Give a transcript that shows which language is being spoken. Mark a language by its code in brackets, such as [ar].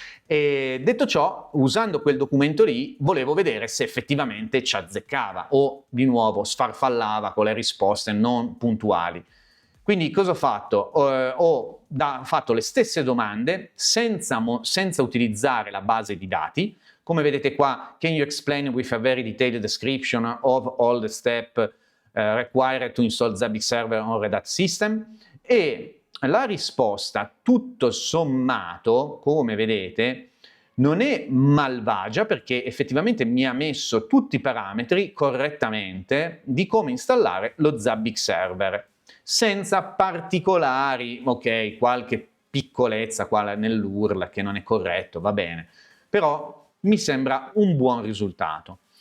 [it] E detto ciò, usando quel documento lì volevo vedere se effettivamente ci azzeccava o di nuovo sfarfallava con le risposte non puntuali. Quindi cosa ho fatto? Ho fatto le stesse domande senza utilizzare la base di dati. Come vedete qua, [en] can you explain with a very detailed description of all the steps required to install Zabbix server on Red Hat system? [it] E la risposta, tutto sommato, come vedete, non è malvagia perché effettivamente mi ha messo tutti i parametri correttamente di come installare lo Zabbix server, senza particolari, ok, qualche piccolezza qua nell'URL che non è corretto, va bene, però mi sembra un buon risultato.